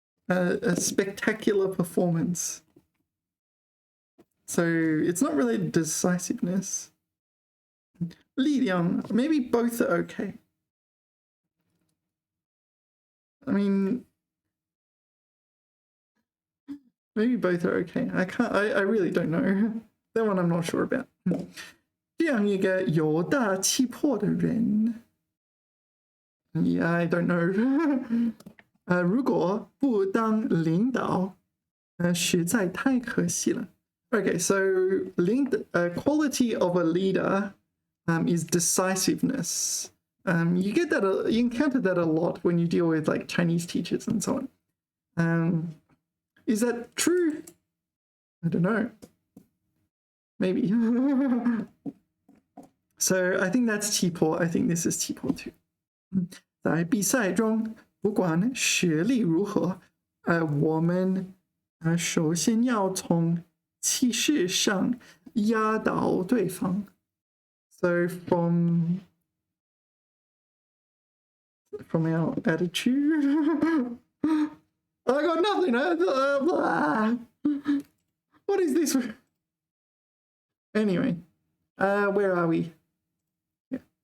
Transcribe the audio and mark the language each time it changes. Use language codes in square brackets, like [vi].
[en] A spectacular performance. So it's not really decisiveness. 力量, maybe both are okay. I mean, maybe both are okay. I really don't know. That one I'm not sure about. [zh] 这样一个有大气魄的人. [en] Yeah, I don't know. [zh] 如果不当领导, 实在太可惜了. [en] Okay, so quality of a leader is decisiveness. You get that, you encounter that a lot when you deal with like Chinese teachers and so on. Is that true? I don't know. Maybe. So I think that's 气魄. I think this is 气魄 too. [zh] 在比赛中，不管实力如何，我们首先要从气势上压倒对方. [en] So from our attitude, I got nothing. What is this? Anyway, where are we? Yeah.